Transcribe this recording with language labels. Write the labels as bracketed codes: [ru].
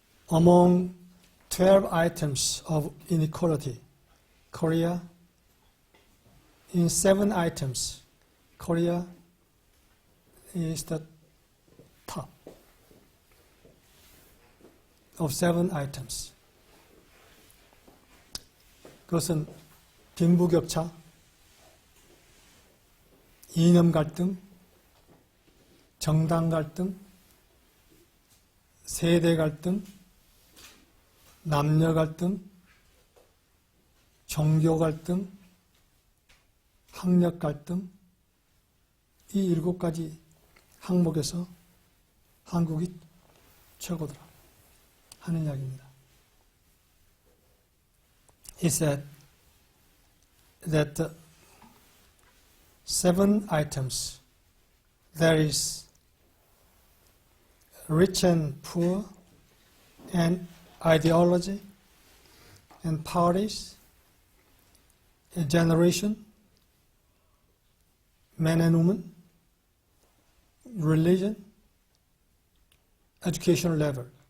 [en] Among 12 items of inequality, Korea, in 7 items, Korea is the top of 7 items. [ko] 그것은 빈부격차, 이념 갈등, 정당 갈등, 세대 갈등, 남녀 갈등, 종교 갈등, 학력 갈등, 이 7가지 항목에서 한국이 최고더라 하는 이야기입니다. [en] He said that the 7 items, there is rich and poor, and ideology, and parties, and generation, men and women, religion, education level.